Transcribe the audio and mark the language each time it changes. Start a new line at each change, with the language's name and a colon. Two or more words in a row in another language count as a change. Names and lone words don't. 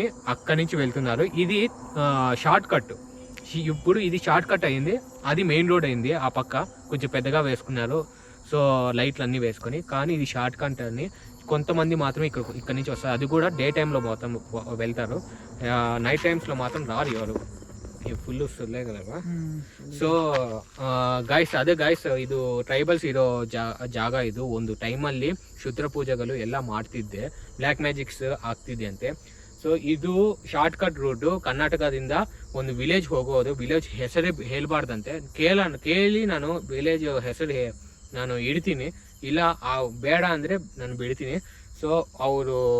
Telugu: అక్కడి నుంచి వెళ్తున్నారు ఇది
English: short cut
Telugu: ఇప్పుడు ఇది
English: short cut
Telugu: అయింది అది
English: main road
Telugu: అయింది ఆ పక్క కొంచెం పెద్దగా వేసుకున్నారు సో లైట్లు అన్నీ వేసుకొని కానీ ఇది
English: short cut
Telugu: అని కొంతమంది మాత్రం ఇక్కడ నుంచి వస్తారు అది కూడా
English: day time
Telugu: మొత్తం వెళ్తారు నైట్ టైమ్స్లో మాత్రం రారు ఎవరు
Kannada: ಫುಲ್ಲು ಸುಳ್ಳೇ ಕದಲ್ವಾ
English: so guys
Kannada: ಇದು ಟ್ರೈಬಲ್ಸ್ ಇರೋ ಜಾಗ ಇದು ಒಂದು ಟೈಮಲ್ಲಿ ಕ್ಷುದ್ರ ಪೂಜೆಗಳು ಎಲ್ಲ ಮಾಡ್ತಿದ್ದೆ
English: black magics
Kannada: ಆಗ್ತಿದೆ ಅಂತೆ ಸೊ ಇದು
English: short cut route
Kannada: ಕರ್ನಾಟಕದಿಂದ ಒಂದು ವಿಲೇಜ್ ಹೋಗೋದು ವಿಲೇಜ್ ಹೆಸರೇ ಹೇಳ್ಬಾರ್ದಂತೆ ಕೇಳಿ ನಾನು ವಿಲೇಜ್ ಹೆಸರು ನಾನು ಇಡ್ತೀನಿ ಇಲ್ಲ ಬೇಡ ಅಂದರೆ ನಾನು ಬಿಡ್ತೀನಿ ಸೊ ಅವರು